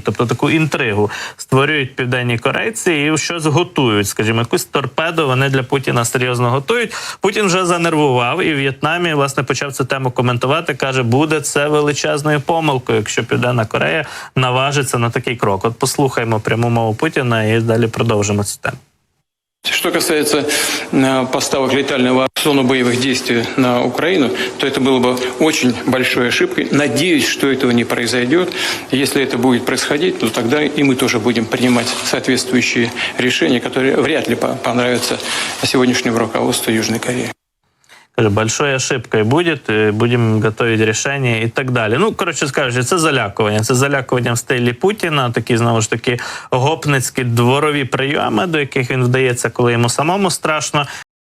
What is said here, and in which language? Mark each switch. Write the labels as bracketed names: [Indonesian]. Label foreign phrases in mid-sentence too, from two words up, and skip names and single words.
[Ukrainian] Тобто таку інтригу створюють південні корейці і щось готують. Скажімо, якусь торпеду вони для Путіна серйозно готують. Путін вже занервував і в В'єтнамі, власне, почав цю тему коментувати. Каже, буде це величезною помилкою, якщо Південна Корея наважиться на такий крок. От послухаємо пряму мову Путіна і далі продовжимо цю тему. [Russian] Что касается поставок летального в зону боевых действий на Украину, то это было бы очень большой ошибкой. Надеюсь, что этого не произойдет. Если это будет происходить, то тогда и мы тоже будем принимать соответствующие решения, которые вряд ли понравятся сегодняшнему руководству Южной Кореи. Большой ошибкой будет, будем готовить решение [Ukrainian] і так далі. Ну, коротше скажучи, це залякування. Це залякування в стилі Путіна, такі, знову ж таки, гопницькі дворові прийоми, до яких він вдається, коли йому самому страшно.